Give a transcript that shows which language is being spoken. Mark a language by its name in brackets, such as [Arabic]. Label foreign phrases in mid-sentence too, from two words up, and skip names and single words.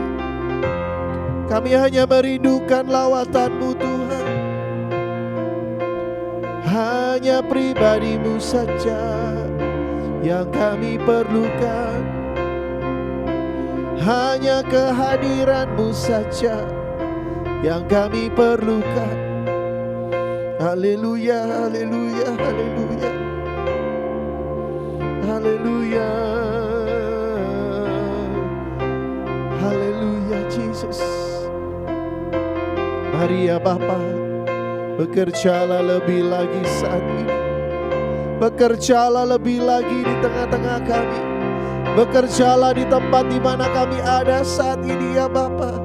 [Indonesian] Kami hanya merindukan lawatan-Mu Tuhan. Hanya pribadi-Mu saja yang kami perlukan. Hanya kehadiran-Mu saja yang kami perlukan. Haleluya, haleluya, haleluya. Haleluya. Haleluya Jesus. Mari ya Bapa, bekerjalah lebih lagi saat ini. Bekerjalah lebih lagi di tengah-tengah kami. Bekerjalah di tempat di mana kami ada saat ini ya Bapa.